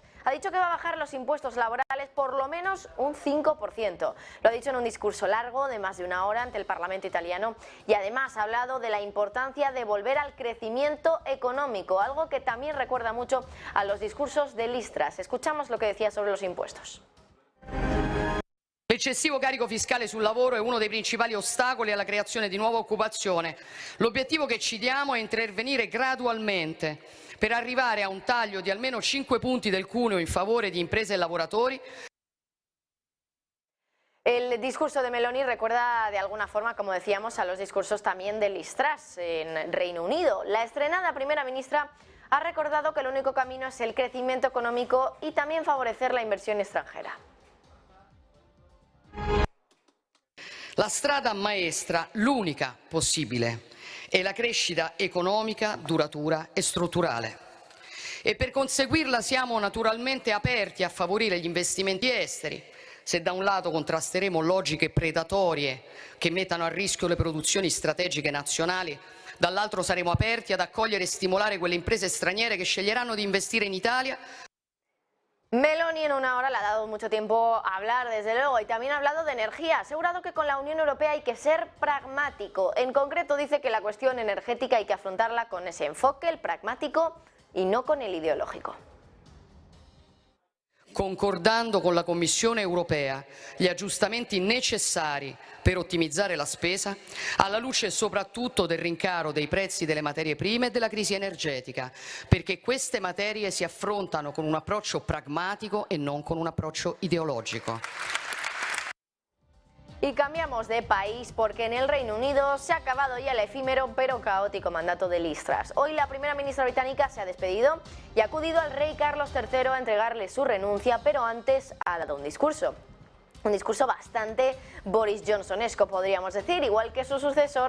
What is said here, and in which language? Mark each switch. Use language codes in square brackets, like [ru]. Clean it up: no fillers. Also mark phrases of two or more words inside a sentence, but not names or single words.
[es] Ha dicho que va a bajar los impuestos laborales por lo menos un 5%. Lo ha dicho en un discurso largo de más de una hora ante el Parlamento italiano y además ha hablado de la importancia de volver al crecimiento económico, algo que también recuerda mucho a los discursos de Liz Truss. Escuchamos lo que decía sobre los impuestos. [it] L'eccessivo carico fiscale sul lavoro è uno dei principali ostacoli alla creazione di nuova occupazione. L'obiettivo che ci diamo è intervenire gradualmente per arrivare a un taglio di almeno 5 punti del cuneo in favore di imprese e lavoratori. [es] El discurso de Meloni recuerda de alguna forma, como decíamos, a los discursos también de Liz Truss en Reino Unido. La estrenada primera ministra ha recordado que el único camino es el crecimiento económico y también favorecer la inversión extranjera. [it] La strada maestra, l'unica possibile, è la crescita economica duratura e strutturale. E per conseguirla siamo naturalmente aperti a favorire gli investimenti esteri. Se da un lato contrasteremo logiche predatorie che mettano a rischio le produzioni strategiche nazionali, dall'altro saremo aperti ad accogliere e stimolare quelle imprese straniere che sceglieranno di investire in Italia. [es] Meloni en una hora le ha dado mucho tiempo a hablar, desde luego, y también ha hablado de energía. Ha asegurado que con la Unión Europea hay que ser pragmático. En concreto dice que la cuestión energética hay que afrontarla con ese enfoque, el pragmático, y no con el ideológico. [it] Concordando con la Commissione europea gli aggiustamenti necessari per ottimizzare la spesa, alla luce soprattutto del rincaro dei prezzi delle materie prime e della crisi energetica, perché queste materie si affrontano con un approccio pragmatico e non con un approccio ideologico. [es] Y cambiamos de país porque en el Reino Unido se ha acabado ya el efímero pero caótico mandato de Liz Truss. Hoy la primera ministra británica se ha despedido y ha acudido al rey Carlos III a entregarle su renuncia, pero antes ha dado un discurso. Un discurso bastante Boris Johnsonesco, podríamos decir, igual que su sucesor.